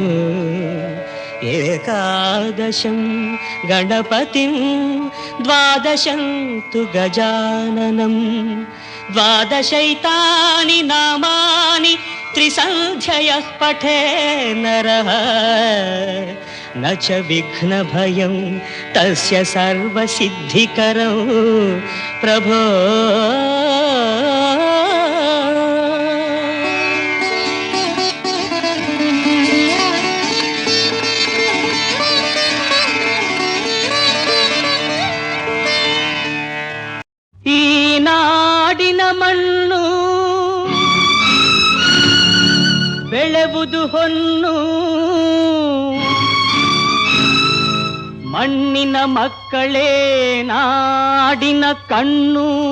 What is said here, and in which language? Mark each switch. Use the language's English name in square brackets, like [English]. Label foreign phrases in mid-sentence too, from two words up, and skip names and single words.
[Sanskrit] एकादशं गणपतिं द्वादशं तु गजाननं द्वादशैतानि नामानि त्रिसन्ध्ययः पठे नरः न च विघ्नभयं तस्य सर्वसिद्धिकरं प्रभो [Kannada] ಈ ನಾಡಿನ ಮಣ್ಣು ಬೆಳೆವುದು ಹೊನ್ನು ಮಣ್ಣಿನ ಮಕ್ಕಳೇ ನಾಡಿನ ಕಣ್ಣು